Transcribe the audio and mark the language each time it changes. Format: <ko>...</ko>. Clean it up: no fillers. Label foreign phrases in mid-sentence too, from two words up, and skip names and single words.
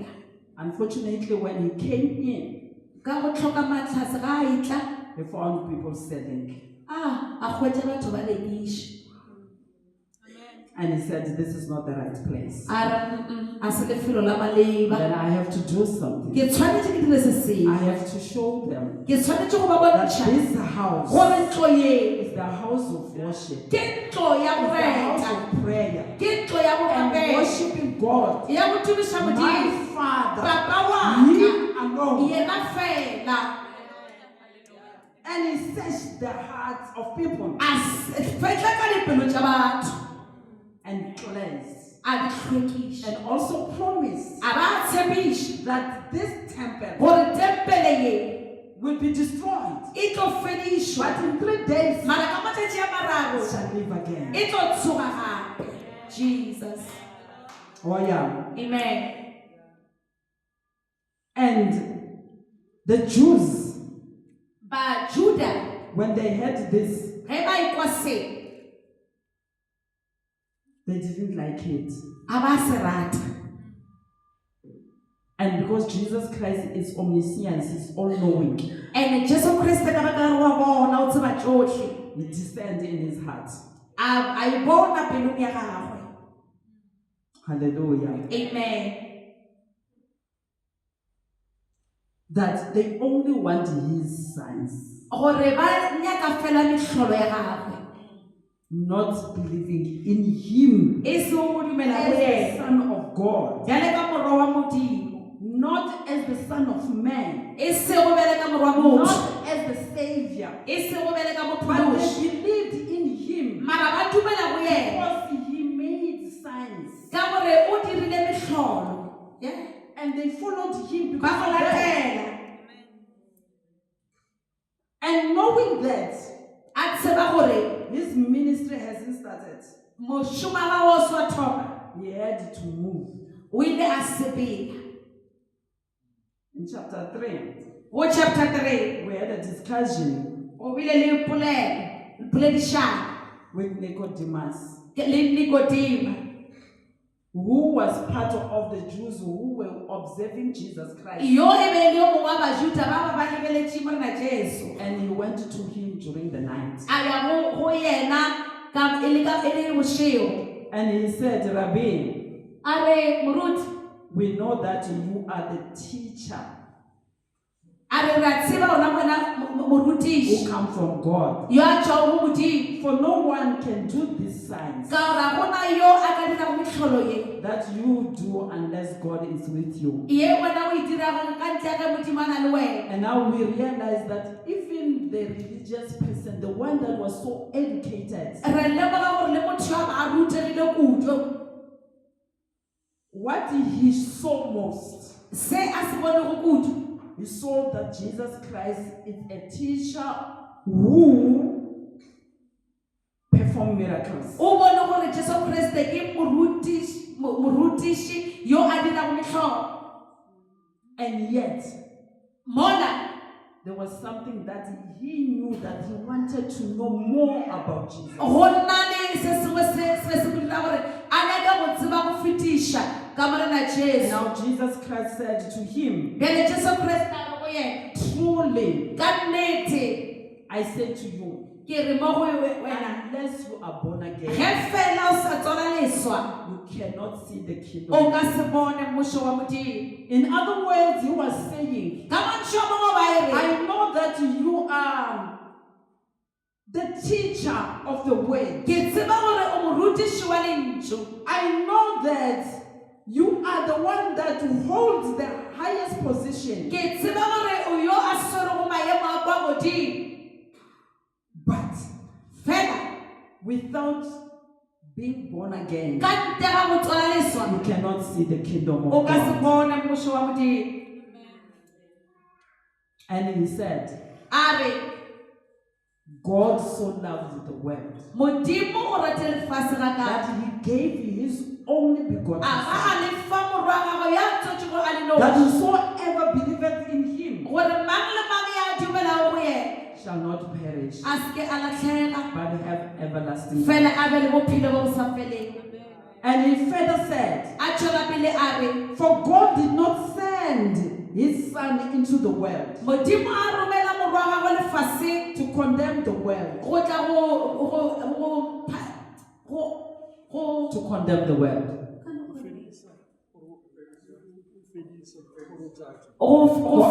<en>Unfortunately, when he came in,</en> <nso>Ka go tlhoka matlhase ga a itla,</nso> <en>he found people selling.</en> <nso>a hwetša batho ba lekiša.</nso> <en>And he said, this is not the right place.</en> <nso>A re, a se lefelo la maleba.</nso> <en>Then I have to do something.</en> <nso>Ke tshwanetse ke dire se</nso> <en>I</en> <nso>sengwe.</nso> <en>have to show them</en> <nso>Ke tshwanetse go ba</nso> <en>that</en> <nso>bontšha</nso> <en>this house</en> <nso>gore ntlo ye</nso> <en>is the house of worship.</en> <nso>ke ntlo ya go</nso> <en>It's the house</en> <nso>reta,</nso> <en>of prayer.</en> <nso>ke ntlo ya go</nso> <en>And</en> <nso>rapela,</nso> <en>worshiping God,</en> <nso>ya go tumiša</nso> <en>my</en> <nso>Modimo,</nso> <en>Father,</en> <nso>Papa wa</nso> <en>Him</en> <nso>ka,</nso> <en>alone.</en> <nso>yena fela.</nso> <en>And he searched the hearts of people</en> <nso>A fetla ka dipelo tša batho,</nso> <en>and cleansed.</en> <nso>a di hlwekiša,</nso> <en>And also promised</en> <nso>a ba tshepiša</nso> <en>that this temple</en> <nso>gore tempele ye</nso> <en>will be destroyed.</en> <nso>e tlo fedišwa,</nso> <en>But in 3 days,</en> <nso>mara ka matšatši a mararo</nso> <en>it shall live again.</en> <nso>e tlo tsoga gape.</nso> <en>Jesus. Oh yeah. Amen. And the Jews,</en> <nso>Ba Juda</nso> <en>when they heard this,</en> <nso>ge ba ekwa se,</nso> <en>they didn't like it.</en> <nso>a ba se rata.</nso> <en>And because Jesus Christ is omniscient, he's all-knowing,</en> <nso>And Jesu Kriste ka baka wa bona o tseba tsohle,</nso> <en>he discerned in his heart.</en> <nso>a e bona pelong ya gagwe.</nso> <en>Hallelujah. Amen. That they only want his signs,</en> <nso>Gore ba nyaka fela mehlolo ya gagwe,</nso> <en>not believing in him</en> <nso>e se go dumela</nso> <en>as</en> <nso>go</nso> <en>the</en> <nso>yena</nso> <en>Son of God,</en> <nso>bjale ka morwa wa Modimo,</nso> <en>not as the Son of Man,</en> <nso>e se go bele ka morwa motho,</nso> <en>not as the Savior,</en> <nso>e se go bele ka</nso> <en>but</en> <nso>mophološi,</nso> <en>they believed in him</en> <nso>mara ba dumela go yena</nso> <en>because he made signs,</en> <nso>ka gore o dirile mehlolo.</nso> <en>Yeah. and they followed him</en> <nso>Ba</nso> <en>because</en> <nso>go</nso> <en>of that.</en> <nso>latela,</nso> <en>And knowing that</en> <nso>a tseba gore</nso> <en>his ministry hasn't started,</en> <nso>mošomo wa gagwe o se wa thoma,</nso> <en>he had to move.</en> <nso>o ile a sepela.</nso> <en>In chapter 3,</en> <nso>Go chapter 3,</nso> <en>we had a discussion</en> <nso>o bile le poledišana</nso> <en>with Nicodemus,</en> <nso>le Nikodimo,</nso> <en>who was part of the Jews who were observing Jesus Christ.</en> <nso>yo e be le yo mongwe wa bajuda ba ba lebeletše morena Jesu.</nso> <en>And he went to him during the night.</en> <nso>A ya go yena ka e le bošego,</nso> <en>And he said, Rabbi,</en> <nso>a re moruti,</nso> <en>we know that you are the teacher</en> <nso>a re ra tseba ona ngwana</nso> <en>who</en> <nso>morutiši</nso> <en>come from God.</en> <nso>yo a tšwago go Modimo,</nso> <en>For no one can do these signs</en> <nso>ka gore ga gona yo a ka dirago mehlolo ye</nso> <en>that you do unless God is with you.</en> <nso>ye wena o e dirago ka ntle ka Modimo a na le wena.</nso> <en>And now we realize that even the religious person, the one that was so educated,</en> <nso>Re lemoga gore le motho yo a rutegile kudu,</nso> <en>what he saw most,</en> <nso>se a se bone go kudu,</nso> <en>he saw that Jesus Christ is a teacher who performed miracles.</en> <nso>o bone gore Jesu Kriste ke morutiši yo a dirago mehlolo.</nso> <en>And yet,</en> <nso>Mola</nso> <en>there was something that he knew that he wanted to know more about Jesus.</en> <nso>go nna le se sengwe se mo dira gore a nyaka go tseba go fetiša ka morena Jesu.</nso> <en>Now Jesus Christ said to him,</en> <nso>Bjale Jesu Kriste a re go yena,</nso> <en>truly,</en> <nso>ka nnete</nso> <en>I say to you,</en> <nso>ke re mo go wena,</nso> <en>unless you are born</en> <nso>ge</nso> <en>again,</en> <nso>fela o sa tswala leswa</nso> <en>you cannot see the</en> <nso>o</nso> <en>kingdom.</en> <nso>ka se bone mmušo wa Modimo.</nso> <en>In other words, he was saying,</en> <nso>Ka mantšu a mangwe ba e re,</nso> <en>I know that you are the teacher of the word.</en> <nso>ke tseba gore o morutiši wa lentšu,</nso> <en>I know that You are the one that holds the highest position.</en> <nso>Ke tseba gore o yo a swere go maemo a kwa godimo.</nso> <en>But</en> <nso>Fela</nso> <en>without being born again,</en> <nso>ka ntle ga go tswala leswa</nso> <en>you cannot see the kingdom</en> <nso>o</nso> <en>of</en> <nso>ka se</nso> <en>God.</en> <nso>bone mmušo wa Modimo.</nso> <en>And he said,</en> <nso>A re</nso> <en>God so loved the world</en> <nso>Modimo o rate lefatshe ga</nso> <en>that</en> <nso>ka</nso> <en>he gave his only begotten</en> <nso>a ba</nso> <en>Son,</en> <nso>a lefa morwa wa gagwe ya tsotšego a le</nso> <en>that</en> <nso>noši</nso> <en>whosoever believeth in him</en> <nso>gore mang le mang ya dumelago go yena</nso> <en>shall not perish,</en> <nso>a se ke a latlhega</nso> <en>but have everlasting life.</en> <nso>fela a be le bophelo bo bo sa feleng.</nso> <en>And he further said,</en> <nso>A tšwela pele a re</nso> <en>for God did not send his Son into the world</en> <nso>Modimo a romela morwa wa gagwe lefatsheng</nso> <en>to condemn the world,</en> <nso>go tla</nso> <en>to condemn the world,</en> <nso>go</nso>